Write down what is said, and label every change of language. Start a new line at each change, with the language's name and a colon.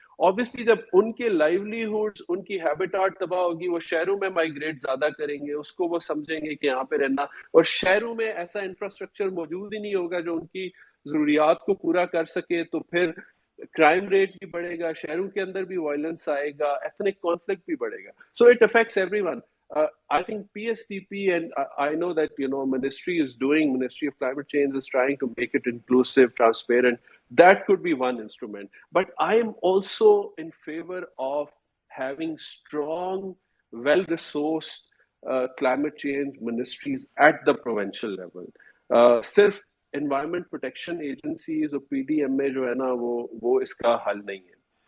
Urdu: obviously جب ان کے لائیولیہوڈز, ان کی ہیبیٹاٹ تباہ ہوگی, وہ شہروں میں مائگریٹ زیادہ کریں گے, اس کو وہ سمجھیں گے کہ یہاں پہ رہنا, اور شہروں میں ایسا انفراسٹرکچر موجود ہی نہیں ہوگا جو ان کی ضروریات کو پورا کر سکے, تو پھر کرائم ریٹ بھی بڑھے گا, شہروں کے اندر بھی وائلنس آئے گا, ایتھنک کانفلکٹ بھی بڑھے گا.
English: So it affects everyone. I think PSTP, and I know that Ministry of Climate Change is trying to make it inclusive, transparent. That could be one instrument. But I am also in favor of having strong, well-resourced climate change ministries at the provincial level.
Urdu: صرف environment protection agencies اور P D M اے جو ہے نا وہ اس کا حل نہیں ہے.